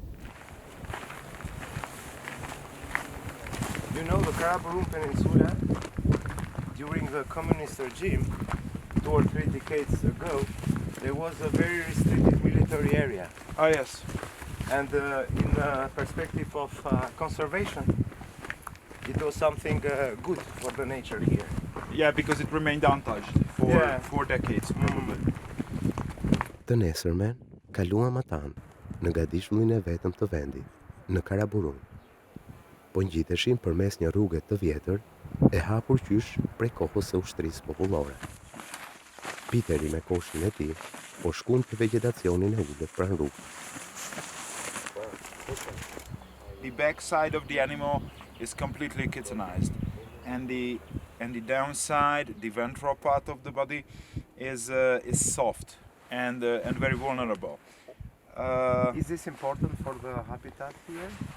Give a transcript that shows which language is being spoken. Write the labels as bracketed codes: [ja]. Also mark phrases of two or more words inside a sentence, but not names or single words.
[en] You know, the Karaburun Peninsula, during the communist regime, 2 or 3 decades ago, there was a very restricted military area. Oh yes. And in the perspective of conservation, it was something good for the nature here. Yeah, because it remained untouched for 4 decades probably. [sq] Të nesërmen, kaluam atan në gadishullin e vetëm të vendit, në Karaburun. Po ngjiteshin përmes një rruge të vjetër e hapur qysh prej kohës së ushtrisë popullore. Piteri me koshin e tij po shkuan te vegetacionin e ulët pranë rrugës. [en] The backside of the animal is completely chitinized, and the downside, the ventral part of the body, is soft and very vulnerable. Is this important for the habitat here?